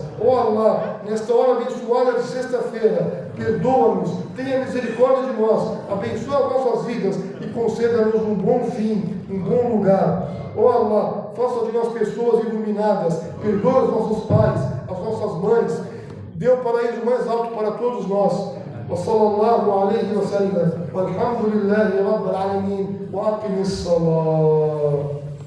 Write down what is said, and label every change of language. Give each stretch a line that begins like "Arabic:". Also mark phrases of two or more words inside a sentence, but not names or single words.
Portuguese: Ó Allah, nesta hora abençoada de sexta-feira, perdoa-nos, tenha misericórdia de nós, abençoa as nossas vidas e conceda-nos um bom fim, um bom lugar. Ó Allah, faça de nós pessoas iluminadas, perdoa os nossos pais, as nossas mães, dê o paraíso mais alto para todos nós.
Arabic: وصلى الله عليه وسلم، والحمد لله رب العالمين، وأقم الصلاة.